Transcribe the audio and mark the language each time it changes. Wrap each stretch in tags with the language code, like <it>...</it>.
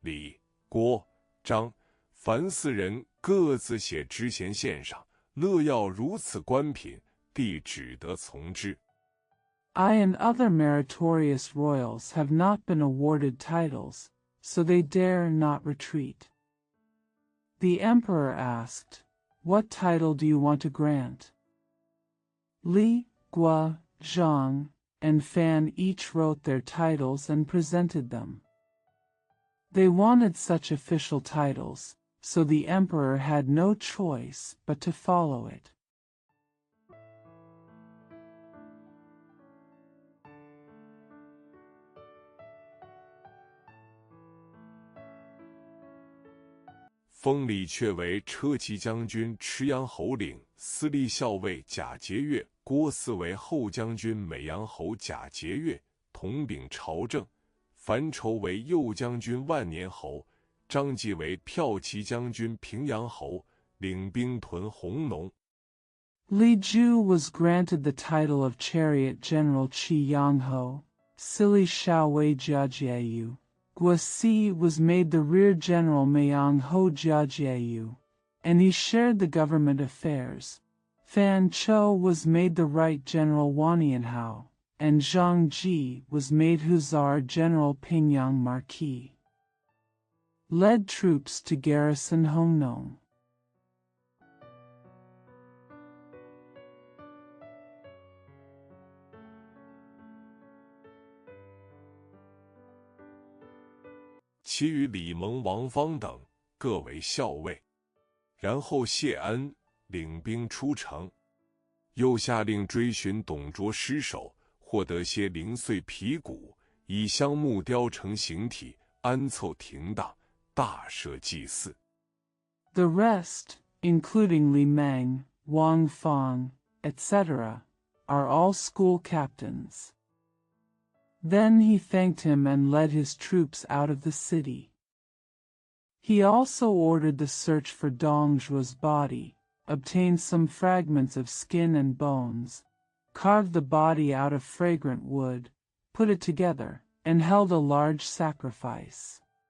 <zh>李、郭、张、樊四人各自写知衔献上，乐要如此官品，帝只得从之。</zh> <en>I and other meritorious royals have not been awarded titles, so they dare not retreat. The emperor asked, "What title do you want to grant?" Li, Guo, Zhang, and Fan each wrote their titles and presented them. They wanted such official titles, so the emperor had no choice but to follow it.</en> <zh>封李却为车骑将军、池阳侯领、司隶校尉贾节钺；郭汜为后将军、美阳侯贾节钺，统秉朝政；樊稠为右将军、万年侯；张继为骠骑将军、平阳侯，领兵屯弘农。</zh> <en>Li Ju was granted the title of Chariot General Qi Yangho, Sili Xiaowei Jiajiayu. Guo Si was made the Rear General Mayang Ho Jiajiayu, and he shared the government affairs. Fan Chou was made the Right General Wanianhao, and Zhang Ji was made Hussar General Pingyang Marquis. Led troops to garrison Hongnong.</en> <zh>其余李蒙、王方等各为校尉。然后谢恩领兵出城，又下令追寻董卓尸首，获得些零碎皮骨，以香木雕成形体，安凑停当，大设祭祀。</zh> <en>The rest, including Li Meng, Wang Fang, etc., are all school captains. Then he thanked him and led his troops out of the city. He also ordered the search for Dong Zhuo's body, obtained some fragments of skin and bones, carved the body out of fragrant wood, put it together, and held a large sacrifice.</en>